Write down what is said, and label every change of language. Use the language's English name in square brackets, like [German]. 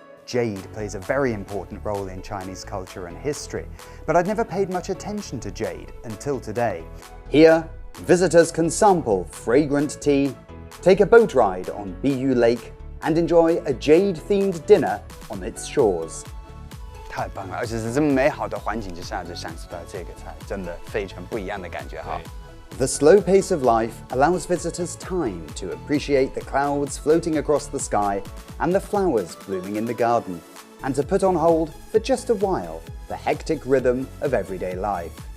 [English] Jade plays a very important role in Chinese culture and history, but I'd never paid much attention to jade until today. Here, visitors can sample fragrant tea, take a boat ride on Biyu Lake, and enjoy a jade-themed dinner on its shores. [Chinese] 太棒了，而且是这么美好的环境之下就享受到这个菜，真的非常不一样的感觉哈。 [English] The slow pace of life allows visitors time to appreciate the clouds floating across the sky and the flowers blooming in the garden, and to put on hold for just a while the hectic rhythm of everyday life.